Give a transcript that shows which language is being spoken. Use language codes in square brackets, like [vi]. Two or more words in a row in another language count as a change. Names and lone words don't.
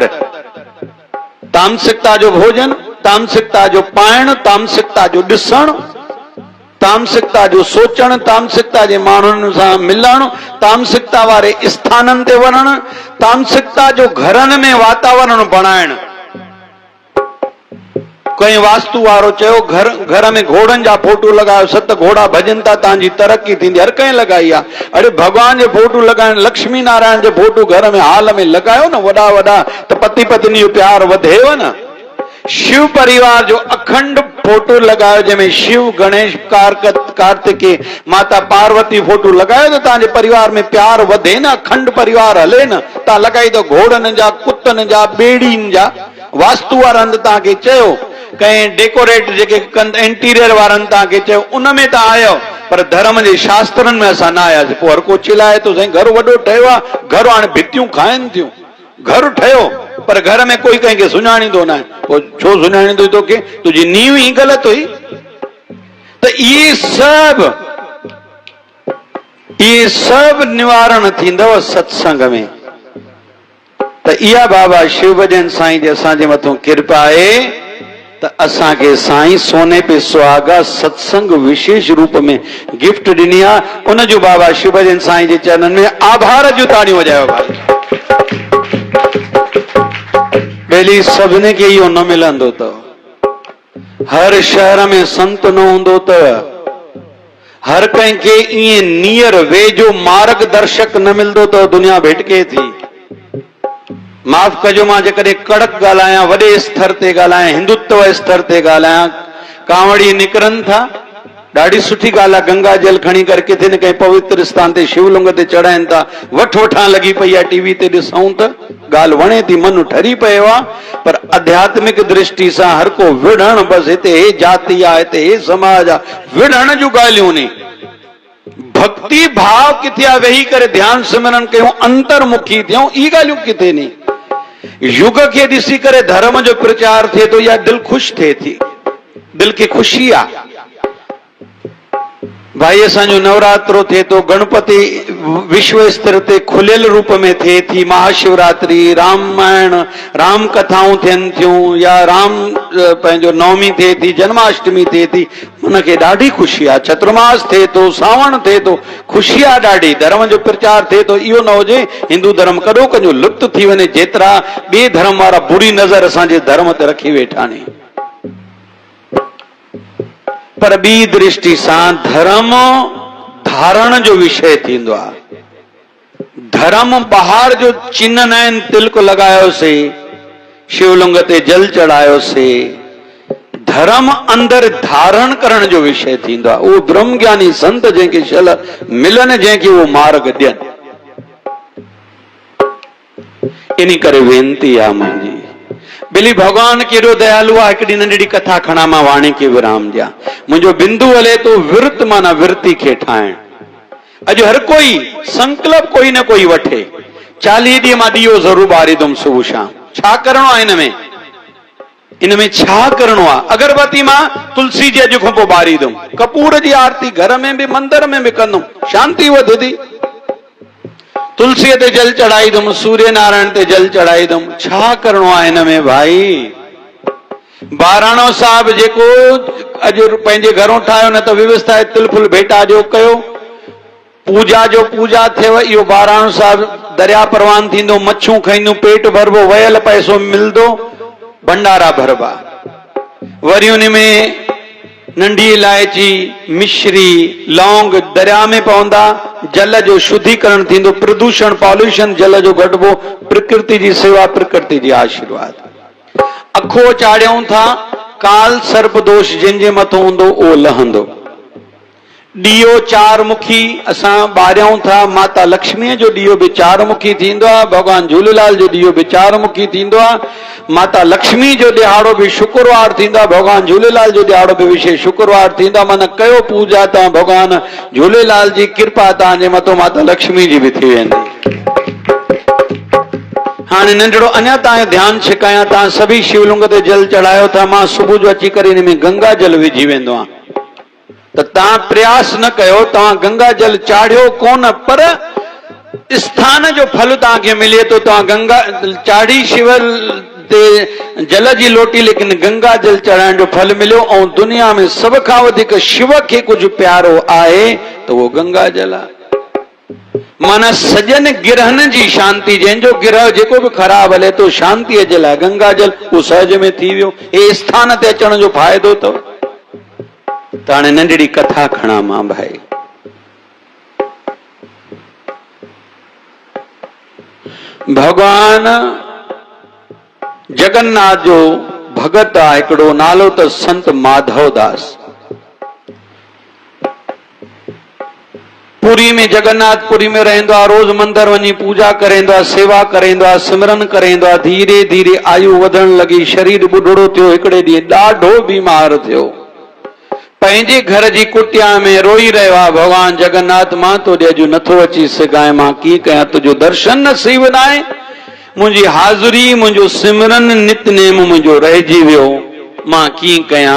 [sd] तामसिकता जो भोजन, तामसिकता जो पाइण, तामसिकता जो ॾिसण, तामसिकता जो सोचण, तामसिकता जे माण्हुनि सां मिलण, तामसिकता वारे स्थाननि ते वञण, तामसिकता जो घरनि में वातावरण बणाइण। कंहिं वास्तु वारो चयो घर में घोड़नि जा फोटो लॻायो, 7 घोड़ा भॼनि था, तव्हांजी तरक़ी थींदी। हर कंहिं लॻाई आहे। अरे भॻवान जे फोटो लॻाइण, लक्ष्मी नारायण जे फोटो घर में हाल में लॻायो न वॾा वॾा, त पति पत्नी जो प्यार वधेव न। शिव परिवार जो अखंड फोटो लगायो, जंहिंमें शिव, गणेश, कार्तिकेय, माता पार्वती फोटो लगायो त तव्हांजे परिवार में प्यार वधे न, अखंड परिवार हले न। तव्हां लॻाई त घोड़नि जा, कुतनि जा, ॿेड़ियुनि जा। वास्तु वारनि तव्हांखे चयो, कंहिं डेकोरेट जेके इंटीरियर वारनि तव्हांखे चयो, उनमें तव्हां आयो, पर धर्म जे शास्त्रनि में असां न आयासीं। पोइ हर को चिल्लाए थो, साईं घर वॾो ठहियो आहे, घर हाणे भितियूं खाइनि थियूं। घर ठहियो पर घर में कोई कंहिंखे सुञाणींदो न आहे। पोइ छो सुञाणींदो तोखे? तुंहिंजी नींव ई ग़लति हुई। त इहे सभु निवारण थींदव सत्संग में। त इहा बाबा शिव भजन साईं जी असांजे मथां कृपा आहे त असांखे साईं [hi] सोने पे सुहागा [sd] सत्संग विशेष रूप में गिफ्ट ॾिनी आहे। उन जो बाबा शिव भजन साईं जे चरणनि में आभार जूं ताड़ियूं वॼायो भाई। पहली सभिनी खे इहो न मिलंदो अथव। हर शहर में संत न हूंदो अथव। हर कंहिंखे ईअं नियर वेझो मार्गदर्शक न मिलंदो अथव। दुनिया भिटके थी। माफ़ कजो, मां जेकॾहिं कड़क ॻाल्हायां, वॾे स्तर ते ॻाल्हायां, हिंदुत्व स्तर ते ॻाल्हायां, कांवड़ी निकिरनि था, ॾाढी सुठी ॻाल्हि आहे। गंगा जल खणी करे किथे न कंहिं पवित्र स्थान ते शिवलिंग ते चढ़ाइनि था, वठां लॻी पई आहे। टीवी ते ॾिसूं त ॻाल्हि वणे थी, मन ठरी पियो आहे। पर आध्यात्मिक दृष्टि सां हर को विढ़ण, बसि हिते हे जाति आहे, हिते हे समाज आहे, विढ़ण जूं ॻाल्हियूं नी। भक्ति भाव किथे आहे? वेही करे ध्यान सिमरन कयूं, अंतर्मुखी थियूं, ई ॻाल्हियूं किथे नी। युग खे ॾिसी करे धर्म जो प्रचार थिए थो, या दिलि ख़ुशि थिए थी, दिलि खे ख़ुशी आहे। भाई असांजो नवरात्रो थिए थो, गणपति विश्व स्तर ते खुलियल रूप में थिए थी, महाशिवरात्रि, रामायण, राम कथाऊं थियनि थियूं, या राम पंहिंजो नवमी थिए थी, जन्माष्टमी थिए थी, हुनखे ॾाढी ख़ुशी आहे। चतुर्मास थिए थो, सावण थिए थो, ख़ुशी आहे ॾाढी। धर्म जो प्रचार थिए थो। इहो न हुजे हिंदू धर्म कॾो कॾो लुप्त थी वञे, जेतिरा ॿिए धर्म वारा बुरी नज़र असांजे धर्म ते रखी वेठा आहिनि। पर ॿी दृष्टि सां धर्म धारण जो विषय थींदो आहे। धर्म ॿाहिरि जो चिन्ह न आहिनि, तिलक लॻायोसीं, शिवलिंग ते जल चढ़ायोसीं। धर्म अंदर धारण करण जो विषय थींदो आहे। उहो ब्रह्म ज्ञानी संत जंहिंखे शल मिलनि, जंहिंखे उहो मार्ग ॾियनि। इन करे वेनती आहे मुंहिंजी, बिली भगवान केॾो दयालु आहे। हिकिड़ी नंढड़ी कथा खणा, मां वाणी खे विराम ॾियां। मुंहिंजो बिंदु हले तो विर्त माना विर्ती खे ठाहिण। अॼु हर कोई संकल्प कोई न कोई वठे। 40 ॾींहं मां ॾीओ ज़रूर ॿारींदुमि सुबुह शाम। छा करणो आहे इनमें छा करणो आहे? अगरबत्ती मां तुलसी जी अॼु खां पोइ ॿारींदुमि, कपूर जी आरती घर में भी मंदिर में भी कंदुमि, शांति वधंदी। तुलसी ते जल चढ़ाईंदुमि, सूर्य नारायण ते जल चढ़ाईंदुमि। छा करणो आहे इनमें भाई? बाराणो साहब जेको अॼु पंहिंजे घरों ठाहियो न त व्यवस्था तिलफुल भेटा जो कयो, पूजा जो पूजा थियव, इहो बाराणो साहब दरिया परवान थींदो, मच्छूं खाईंदो, पेट भरबो, वयल पैसो मिलंदो, भंडारा भरबा। वरी उन में नंढी इलायची, मिश्री, लौंग दरिया में पवंदा, जल जो शुद्धिकरण थींदो, प्रदूषण पॉल्यूशन जल जो घटबो, प्रकृति जी सेवा, प्रकृति जी आशीर्वाद। अखो चाढ़ियूं था, काल सर्प दोष जंहिंजे मथो हूंदो उहो लहंदो। ॾीओ चार मुखी असां ॿारियूं था, माता लक्ष्मीअ जो ॾीओ बि चार मुखी थींदो आहे, भॻवान झूलेलाल जो ॾीओ बि चार मुखी थींदो आहे। माता लक्ष्मी जो ॾिहाड़ो बि शुक्रवार थींदो आहे, भॻवान झूलेलाल जो ॾिहाड़ो बि विशेष शुक्रवार थींदो आहे। माना कयो पूजा तव्हां भॻवान झूलेलाल जी कृपा तव्हांजे मथो माता लक्ष्मी जी बि थी वेंदी। हाणे नंढड़ो अञा तव्हांजो ध्यानु छिकायां, तव्हां सभी शिवलिंग ते जल चढ़ायो था, मां सुबुह जो अची करे हिन में गंगा जल विझी वेंदो आहियां। त तव्हां प्रयास न कयो, तव्हां गंगा जल चाढ़ियो कोन, पर स्थान जो फल तव्हांखे मिले तो। तव्हां गंगा चाढ़ी शिव ते जल जी लोटी, लेकिन गंगा जल चढ़ाइण जो फल मिलियो। ऐं दुनिया में सभ खां वधीक शिव खे कुझु प्यारो आहे त उहो गंगा जल आहे। माना सजन गिरहन जी शांति, जंहिंजो गिरह जेको बि ख़राब हले तो शांतीअ जे लाइ गंगा जल उहो सहज में थी वियो। हे स्थान ते अचण जो फ़ाइदो अथव। त हाणे नंढड़ी कथा खणा मां भाई। भगवान जगन्नाथ जो भगत आहे हिकिड़ो, नालो त संत माधवदास। पुरी में जगन्नाथपुरी में रहंदो आहे, रोज मंदिर वञी पूजा करेंदो आहे, सेवा करेंदो आहे, सिमरन करेंदो आहे। धीरे धीरे आयु वधण लगी, शरीर बुढ़ड़ो थियो। हिकिड़े ॾींहुं ॾाढो बीमार थियो, पंहिंजे घर जी कुटिया में रोई रहियो आहे, भगवान जगन्नाथ मां तोॾे अॼु नथो अची सघां, मां कीअं कयां, तुंहिंजो दर्शन नसीब न आहे, मुंहिंजी हाज़ुरी, मुंहिंजो सिमरन नितनेम मुंहिंजो रहिजी वियो, मां कीअं कयां।